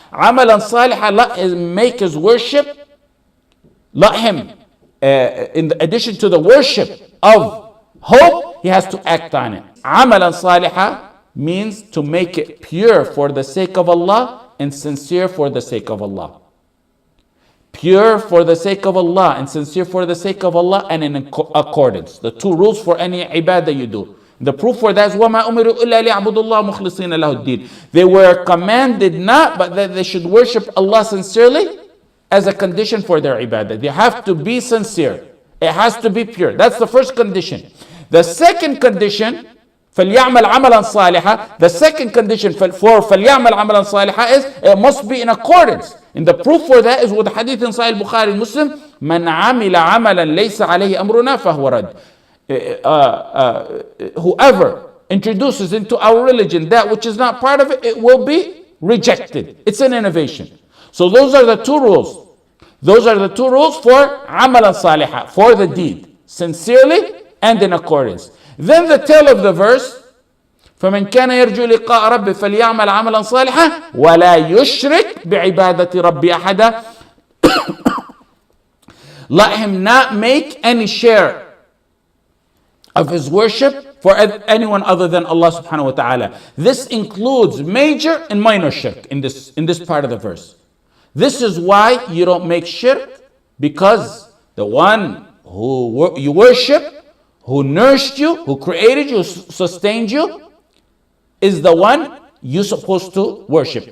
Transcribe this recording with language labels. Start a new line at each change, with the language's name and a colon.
Arabic: عَمَلًا صَالِحًا,
English: let him make his worship. Let him, in addition to the worship of hope, he has to act on it.
Arabic: عَمَلًا صَالِحًا
English: means to make it pure for the sake of Allah and sincere for the sake of Allah. Pure for the sake of Allah and sincere for the sake of Allah and in accordance. The two rules for any ibadah you do. The proof for that is
Arabic: وَمَا أُمِرُوا إِلَّا لِيَعْبُدُوا اللَّهَ مُخْلِصِينَ لَهُ الدِّينَ.
English: They were commanded not, but that they should worship Allah sincerely as a condition for their ibadah. They have to be sincere. It has to be pure. That's the first condition. The second condition
Arabic: فَلْيَعْمَلْ عَمَلًا صَالِحًا.
English: The second condition for
Arabic: فَلْيَعْمَلْ عَمَلًا صَالِحًا
English: is it must be in accordance. And the proof for that is with the hadith in Sahih Bukhari and Muslim,
Arabic: مَنْ عَمِلَ عَمَلًا لَيْسَ عَلَيْهِ أَمْرُنَا فَهُوَ رَدٌّ.
English: Whoever introduces into our religion that which is not part of it, it will be rejected. It's an innovation. So those are the two rules. Those are the two rules for
Arabic: عَمَلًا صَالِحًا,
English: for the deed, sincerely and in accordance. Then the tail of the verse,
Arabic: فَمَنْ كَانَ يَرْجُو لِقَاءَ رَبِّهِ فَلْيَعْمَلْ عَمَلًا صَالِحًا وَلَا يُشْرِكْ بِعِبَادَةِ رَبِّهِ أَحَدًا.
English: Let him not make any share of his worship for anyone other than Allah subhanahu wa ta'ala. This includes major and minor shirk in this part of the verse. This is why you don't make shirk, because the one who you worship, who nourished you, who created you, sustained you, is the one you're supposed to worship.